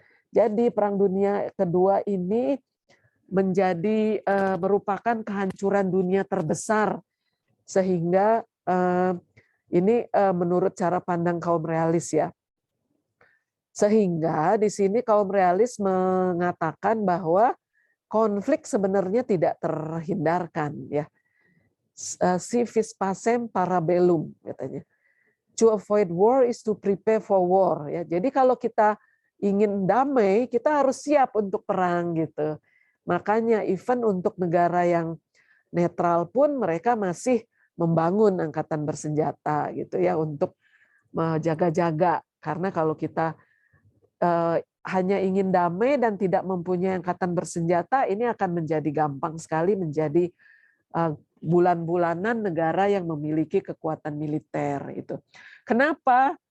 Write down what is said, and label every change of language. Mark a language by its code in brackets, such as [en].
[id] Jadi Perang Dunia Kedua ini menjadi merupakan kehancuran dunia terbesar, sehingga ini menurut cara pandang kaum realis, ya. Sehingga di sini kaum realis mengatakan bahwa konflik sebenarnya tidak terhindarkan, ya. [la] Si vis pacem para bellum katanya. [en] To avoid war is to prepare for war, ya. [id] Jadi kalau kita ingin damai, kita harus siap untuk perang gitu. Makanya even untuk negara yang netral pun mereka masih membangun angkatan bersenjata gitu, ya, untuk menjaga-jaga. Karena kalau kita hanya ingin damai dan tidak mempunyai angkatan bersenjata, ini akan menjadi gampang sekali menjadi bulan-bulanan negara yang memiliki kekuatan militer itu. Kenapa?